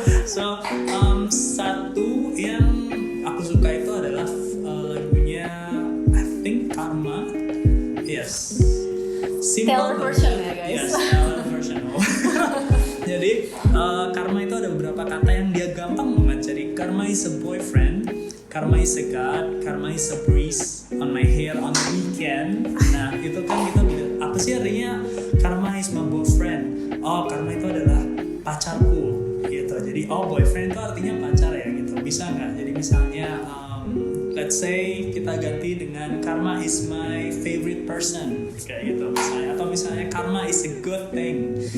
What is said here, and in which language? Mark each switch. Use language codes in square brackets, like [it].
[id] So satu yang aku suka itu adalah lagunya [en] I think [id] Karma. [en] Yes. [id] Taylor version ya guys. [en] Yes, Taylor version. [id] Jadi Karma itu ada beberapa kata yang dia gampang banget. [en] Jadi Karma is a boyfriend, Karma is a god, Karma is a breeze on my hair on the weekend. [id] Nah itu kan kita bilang apa sih artinya [en] Karma is my boyfriend? [id] Oh Karma itu adalah pacarku gitu. Jadi boyfriend itu artinya pacar ya gitu. Bisa nggak? Jadi misalnya [en] let's say [id] kita ganti dengan [en] Karma is my favorite person [id] kayak gitu misalnya, atau misalnya [en] Karma is a good thing.